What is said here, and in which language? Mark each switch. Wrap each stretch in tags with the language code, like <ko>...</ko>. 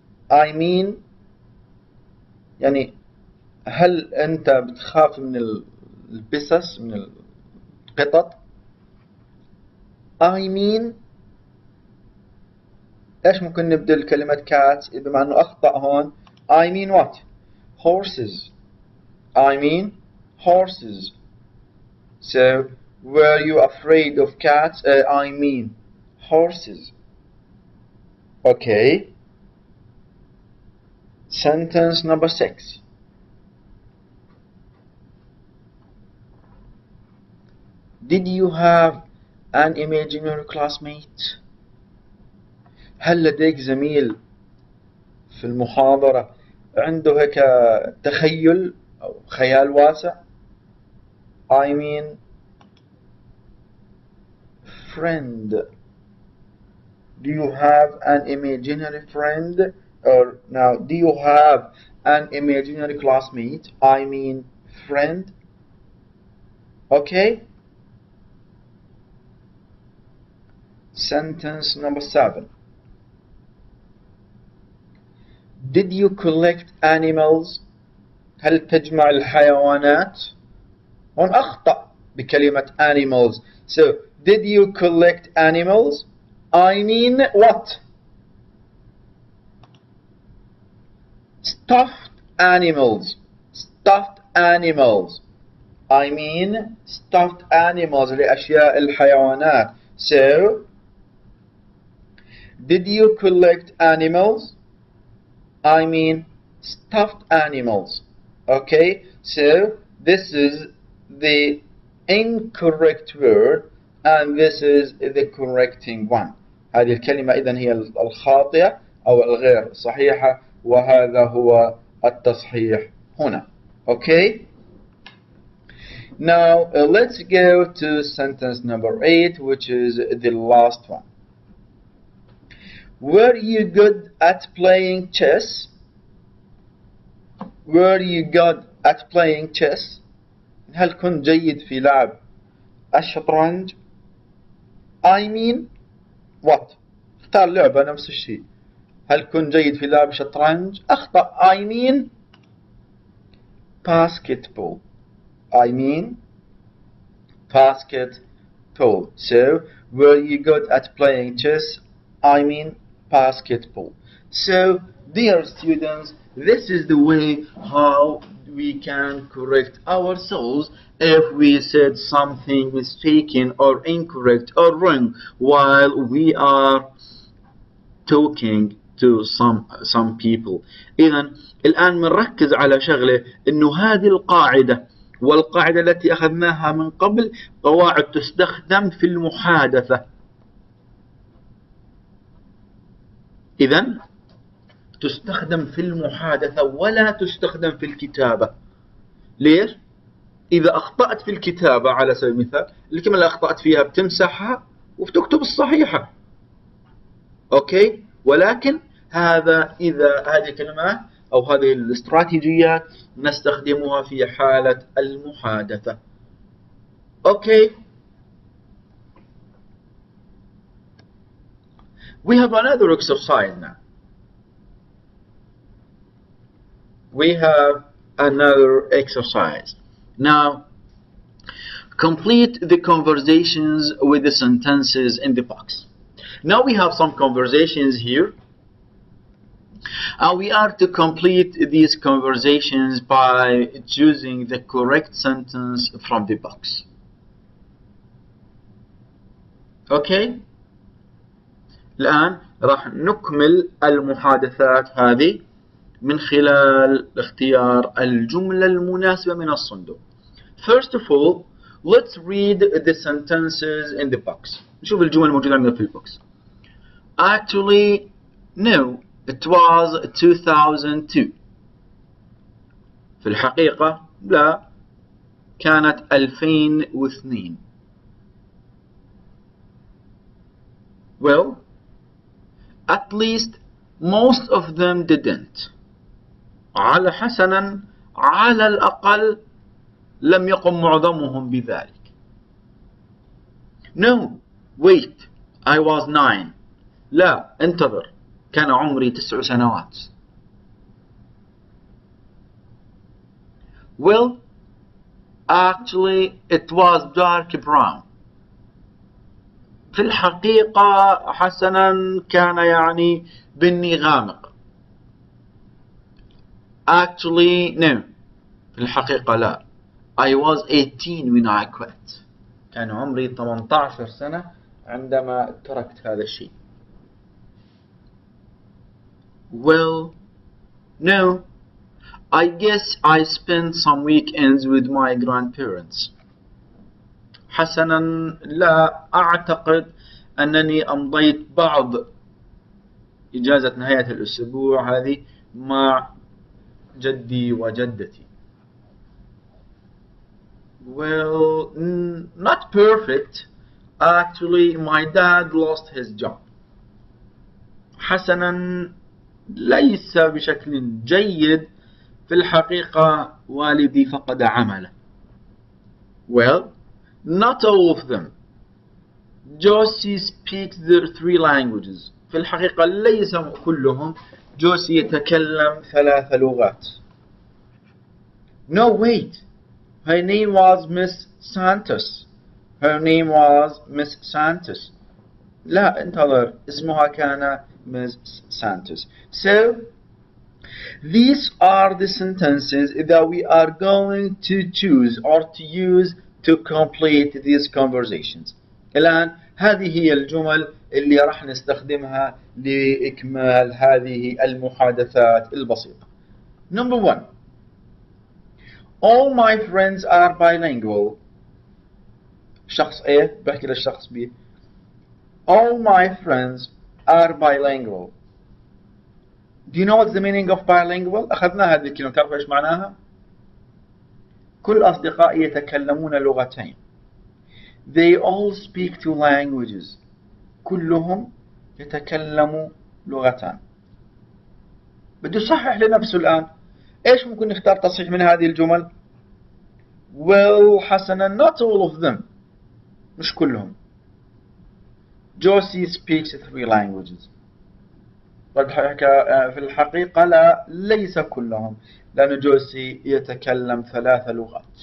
<en>I mean</en> <ar>يعني هل أنت بتخاف من البسس من القطط؟ I mean إيش ممكن نبدل كلمة cat بما أنه أخطأ هون؟</ar> <en>I mean what? Horses. I mean horses. So were you afraid of cats? I mean horses. Okay. Sentence number 6. Did you have an imaginary classmate?</en> <ar>هل لديك زميل في المحاضرة عنده هيك تخيل أو خيال واسع؟</ar> <en>I mean friend. Do you have an imaginary friend? Or now, do you have an imaginary classmate? I mean friend. Okay. Sentence number 7. Did you collect animals?</en> <ar>هل تجمع الحيوانات؟ هون أخطأ بكلمة animals.</ar> <en>So, did you collect animals? I mean what? Stuffed animals. Stuffed animals. I mean stuffed animals</en> <ar>لأشياء الحيوانات.</ar> <en>So, did you collect animals? I mean stuffed animals. Okay, so this is the incorrect word and this is the correcting one.</en> <ar>هذه الكلمة إذن هي الخاطئة أو الغير صحيحة وهذا هو التصحيح هنا.</ar> <en>Okay. Now let's go to sentence number 8, which is the last one. Were you good at playing chess? Were you good at playing chess?</en> <ar>هل كنت جيد في لعب الشطرنج؟</ar> <en>I mean what?</en> <ar>اختار لعبة نفس الشيء. هل كنت جيد في لعب الشطرنج؟ أخطأ.</ar> <en>I mean basketball. I mean basketball. So, were you good at playing chess? I mean basketball. So, dear students, this is the way how we can correct ourselves if we said something mistaken or incorrect or wrong while we are talking to some people.</en> <ar>إذا الآن بنركز على شغلة، إنه هذه القاعدة والقاعدة التي أخذناها من قبل قواعد تستخدم في المحادثة. إذا تستخدم في المحادثة ولا تستخدم في الكتابة. ليش؟ إذا أخطأت في الكتابة على سبيل المثال، الكلمة اللي أخطأت فيها بتمسحها وبتكتب الصحيحة. أوكي؟ ولكن إذا هذه الكلمات أو هذه الاستراتيجيات نستخدمها في حالة المحادثة.</ar> <en>Okay? We have another exercise now. We have another exercise. Now, complete the conversations with the sentences in the box. Now we have some conversations here. And we are to complete these conversations by choosing the correct sentence from the box. Okay?</en> <ar>الآن راح نكمل المحادثات هذه من خلال اختيار الجملة المناسبة من الصندوق.</ar> <en>First of all, let's read the sentences in the box.</en> <ar>نشوف الجمل الموجودة عندنا في البوكس.</ar> <en>Actually, no, it was 2002.</en> <ar>في الحقيقة لا، كانت 2002.</ar> <en>Well, at least most of them didn't.</en> <ar>حسنا على الأقل لم يقم معظمهم بذلك.</ar> <en>No, wait, I was 9.</en> <ar>لا، انتظر، كان عمري 9 سنوات.</ar> <en>Well, actually it was dark brown.</en> <ar>في الحقيقة حسنا كان يعني بني غامق.</ar> <en>Actually no.</en> <ar>في الحقيقة لا.</ar> <en>I was 18 when I quit.</en> <ar>كان عمري 18 سنة عندما تركت هذا الشيء.</ar> <en>Well, no. I guess I spent some weekends with my grandparents.</en> <ar>حسنا لا، أعتقد أنني أمضيت بعض إجازة نهاية الأسبوع هذه مع جدي وجدتي.</ar> <en>Well, not perfect. Actually, my dad lost his job.</en> <ar>حسنا ليس بشكل جيد. في الحقيقة والدي فقد عمله.</ar> <en>Well, not all of them. Josie speaks the 3 languages.</en> <ar>في الحقيقة ليس كلهم. جوسي يتكلم 3 لغات.</ar> <en>No, wait. Her name was Miss Santos. Her name was Miss Santos.</en> <ar>لا، انتظر، اسمها كان Miss Santos.</ar> <en>So, these are the sentences that we are going to choose or to use to complete these conversations.</en> <ar>الآن هذه هي الجمل اللي راح نستخدمها لإكمال هذه المحادثات البسيطة.</ar> <en>Number 1. All my friends are bilingual.</en> <ar>شخص A بحكي للشخص B.</ar> <en>All my friends are bilingual. Do you know what's the meaning of bilingual?</en> <ar>أخذنا هذه الكلمة، تعرف إيش معناها؟ كل أصدقائي يتكلمون لغتين.</ar> <en>They all speak 2 languages.</en> <ar>كلهم يتكلموا لغتان. بده يصحح لنفسه الآن. إيش ممكن نختار تصحيح من هذه الجمل؟</ar> <en>Well,</en> <ar>حسنا</ar> <en>not all of them.</en> <ar>مش كلهم.</ar> <en>Josie speaks 3 languages.</en> <ar>في الحقيقة لا، ليس كلهم، لأن جوسي يتكلم 3 لغات.</ar>